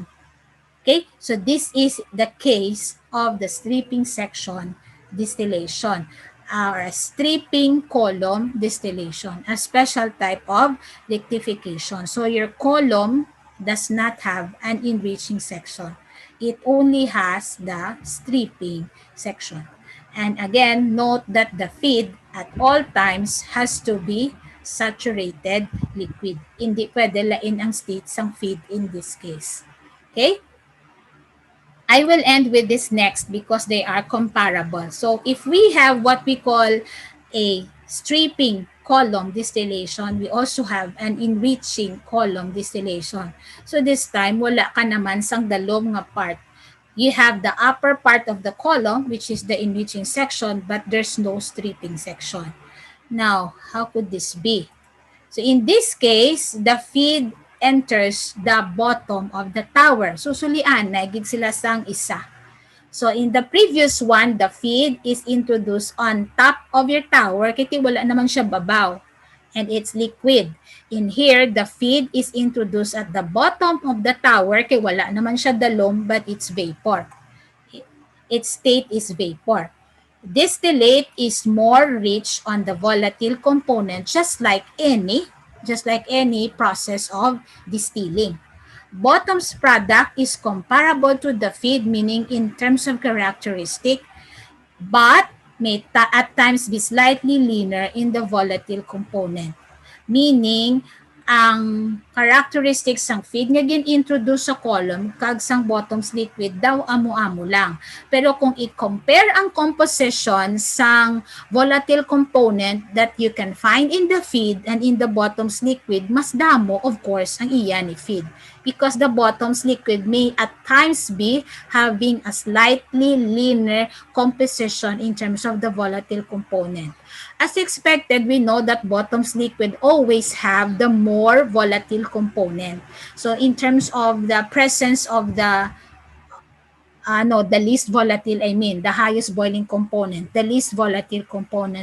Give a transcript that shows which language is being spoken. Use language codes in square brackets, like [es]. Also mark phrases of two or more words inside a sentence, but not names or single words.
[en] Okay, so this is the case of the stripping section distillation, or a stripping column distillation, a special type of rectification. So your column does not have an enriching section. It only has the stripping section. And again, note that the feed at all times has to be saturated liquid. [hil] Hindi pwede lain ang state sang feed [en] in this case. [hil] Okay? [en] I will end with this next because they are comparable. So if we have what we call a stripping column distillation, we also have an enriching column distillation. So this time, [hil] wala ka naman sang dalom nga part. [en] You have the upper part of the column, which is the enriching section, but there's no stripping section. Now, how could this be? So in this case, the feed enters the bottom of the tower. [hil] Susulian, naigid sila sang isa. [en] So in the previous one, the feed is introduced on top of your tower, [hil] kaya wala naman siya babaw. [en] And it's liquid. In here, the feed is introduced at the bottom of the tower, [hil] kaya wala naman siya dalom, [en] but it's vapor. Its state is vapor. Distillate is more rich on the volatile component, just like any process of distilling. Bottom's product is comparable to the feed, meaning in terms of characteristic, but may at times be slightly leaner in the volatile component. Meaning, [hil] ang characteristics sang feed nga gin-introduce sa column kag sang [en] bottom's liquid [hil] daw amo-amo lang. Pero kung i-compare ang composition sang [en] volatile component that you can find in the feed and in the bottom's liquid, [hil] mas damo [en] of course [hil] ang iya ni feed. [en] Because the bottom's liquid may at times be having a slightly leaner composition in terms of the volatile component. As expected, we know that bottom's liquid always have the more volatile component. So in terms of the presence of the least volatile, the highest boiling component, the least volatile component.